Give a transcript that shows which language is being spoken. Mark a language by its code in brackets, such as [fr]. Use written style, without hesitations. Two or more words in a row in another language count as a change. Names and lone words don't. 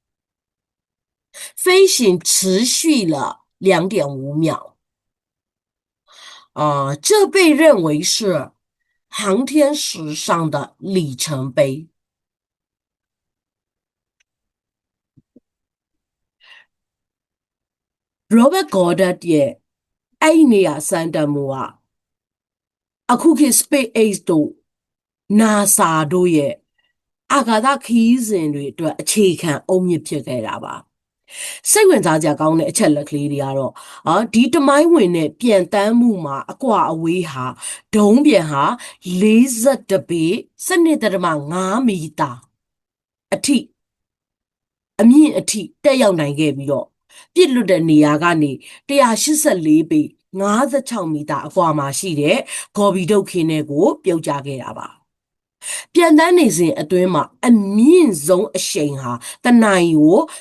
[zh] 飞行持续了2.5秒，这被认为是航天史上的里程碑。Robert Goddard [my] ရဲ့အဲ့ဒီနေရာစမ်းသပ်မှုကအခုခေတ် SpaceX တို့ NASA တို့ ရဲ့အာကာသခရီးစဉ်တွေအတွက်အခြေခံအုတ်မြစ်ဖြစ်ခဲ့တာပါစိတ်ဝင်စားစရာကောင်းတဲ့အချက်လက်ကလေးတွေ ကတော့ဒီတမိုင်းဝင်တဲ့ပြန်တမ်းမှုမှာအကွာအဝေးဟာဒုံးပြန်ဟာ42ပေ12.5မီတာအထိအမြင့်အထိတက်ရောက်နိုင်ခဲ့ပြီးတော့ပြစ်လွတ်တဲ့နေရာကနေ184ပေ56မီတာအကွာမှာရှိတဲ့ဂေါ်ဘီဒုတ်ခင်းတွေကိုပြုတ်ကျခဲ့တာပါပြန်တမ်းနေစဉ်အတွင်းမှာအမြင့်ဆုံးအရှိန်ဟာတနာရီကို